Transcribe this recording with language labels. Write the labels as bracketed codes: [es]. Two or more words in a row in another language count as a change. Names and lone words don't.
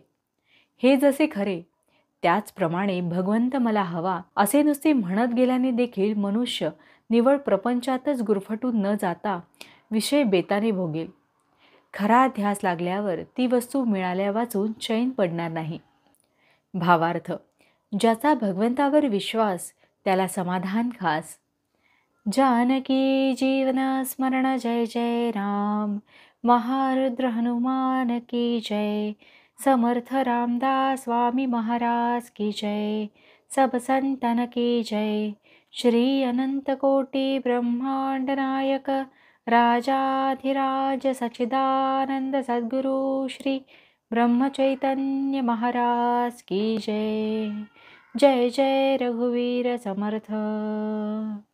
[mr] हे जसे खरे त्याचप्रमाणे भगवंत मला हवा असे नुसते म्हणत गेल्याने देखील मनुष्य निव्वळ प्रपंचातच गुरफटून न जाता विषय बेताने भोगेल. खरा ध्यास लागल्यावर ती वस्तू मिळाल्या वाचून चैन पडणार नाही. भावार्थ, ज्याचा भगवंतावर विश्वास त्याला समाधान खास. जानकी जीवन स्मरण जय जय राम. [hi] महारुद्र हनुमान की जय. समर्थ रामदास स्वामी महाराज की जय. सब संतन की जय. श्री अनंत कोटि ब्रह्मांड नायक राजाधिराज सच्चिदानंद सद्गुरु श्री ब्रह्म चैतन्य महाराज की जय. [mr] जय जय रघुवीर समर्थ.